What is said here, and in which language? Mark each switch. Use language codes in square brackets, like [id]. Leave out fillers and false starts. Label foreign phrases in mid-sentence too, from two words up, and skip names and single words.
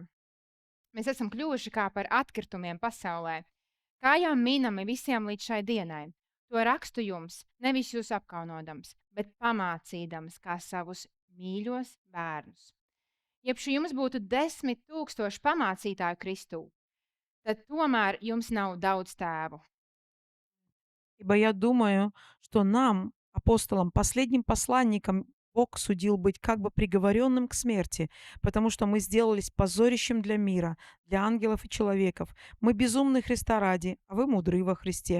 [lv] Mēs esam kļuvuši kā par atkritumiem pasaulē, kājām mīnami visiem līdz šai dienai. To rakstu jums, nevis jūs apkaunodams, bet pamācīdams kā savus mīļos bērnus. Jebšu jums būtu 10 000 pamācītāju Kristū, tad tomēr jums nav daudz tēvu. [ru] Ибо я думаю, что нам, апостолам, последним посланникам, Бог судил быть как бы приговоренным к смерти, потому что мы сделались позорищем для мира, для ангелов и человеков. Мы безумны Христа ради, а вы мудры во Христе.